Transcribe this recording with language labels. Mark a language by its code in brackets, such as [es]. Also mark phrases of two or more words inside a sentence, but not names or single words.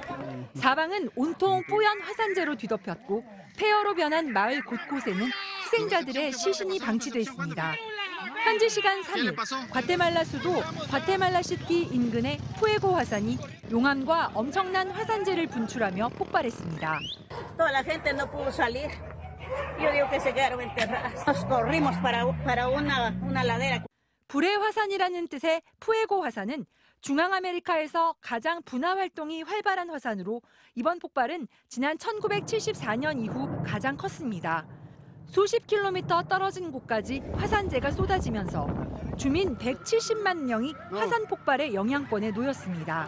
[ko] 사방은 온통 뽀얀 화산재로 뒤덮였고 폐허로 변한 마을 곳곳에는 희생자들의 시신이 방치돼 있습니다. 현지 시간 3일, 과테말라 수도 과테말라시티 인근의 푸에고 화산이 용암과 엄청난 화산재를 분출하며 폭발했습니다. [es] Toda la gente no pudo salir. Yo digo que se quedaron enterradas. Nos corrimos para una ladera. [ko] 불의 화산이라는 뜻의 푸에고 화산은 중앙아메리카에서 가장 분화 활동이 활발한 화산으로 이번 폭발은 지난 1974년 이후 가장 컸습니다. 수십 킬로미터 떨어진 곳까지 화산재가 쏟아지면서 주민 170만 명이 화산 폭발의 영향권에 놓였습니다.